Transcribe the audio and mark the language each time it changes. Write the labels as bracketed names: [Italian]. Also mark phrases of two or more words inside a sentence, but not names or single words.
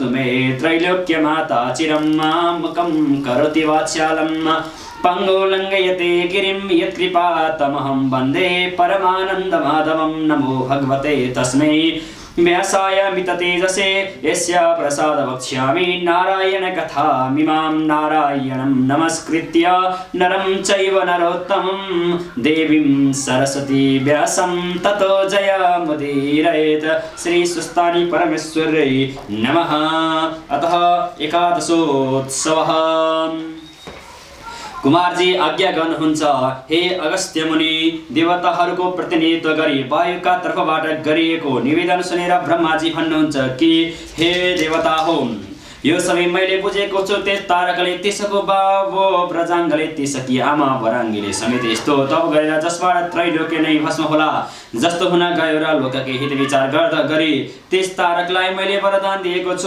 [Sanskrit] मे त्रैलोक्यमाता चिरं मुखं करोति वात्स्यालम् पङ्गुलङ्घयते गिरिं यत्कृपातमहं वन्दे परमानन्दमाधवं नमो भगवते तस्मै व्यासाय मिततेजसे यस्य प्रसाद वक्ष्यामि नारायण कथामिमां नारायणं नमस्कृत्य नरं चैव नरोत्तमं देवीं सरस्वती व्यासं ततो जयमुदीरयेत्। श्री सुस्तानी परमेश्वर्यै नमः। अतः एकादशोत्सवः। [Nepali] कुमारजी आज्ञा गर्नुहुन्छ, हे अगस्त्य मुनि, देवताहरूको प्रतिनिधित्व गरी वायुका तर्फबाट गरिएको निवेदन सुनेर ब्रह्माजी भन्नुहुन्छ कि हे देवता हो, यो सबै मैले बुझेको छु। त्यस तारकले त्यसको बाबु ब्रजाङ्गले त्यसकी आमा वराङ्गीले समेत यस्तो तप गरेर जसबाट त्रैलोक्य नै भस्म होला जस्तो हुन गयो र लोककै हित विचार गर्दा गरी त्यस तारकलाई मैले वरदान दिएको छु।